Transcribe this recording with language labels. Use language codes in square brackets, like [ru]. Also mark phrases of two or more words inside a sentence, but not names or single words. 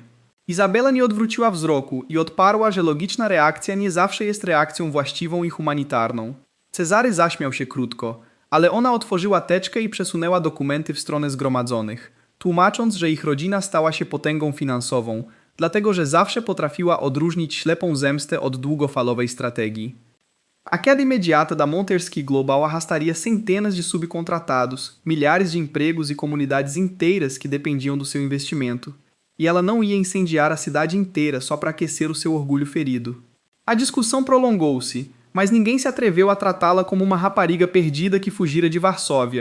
[pl] Izabela nie odwróciła wzroku i odparła, że logiczna reakcja nie zawsze jest reakcją właściwą i humanitarną. Cezary zaśmiał się krótko, ale ona otworzyła teczkę i przesunęła dokumenty w stronę zgromadzonych, tłumacząc, że ich rodzina stała się potęgą finansową, dlatego że zawsze potrafiła odróżnić ślepą zemstę od długofalowej strategii. [pt] A queda imediata da Monterski Global arrastaria centenas de subcontratados, milhares de empregos e comunidades inteiras que dependiam do seu investimento. E ela não ia incendiar a cidade inteira só para aquecer o seu orgulho ferido. A discussão prolongou-se, mas ninguém se atreveu a tratá-la como uma rapariga perdida que fugira de Varsóvia.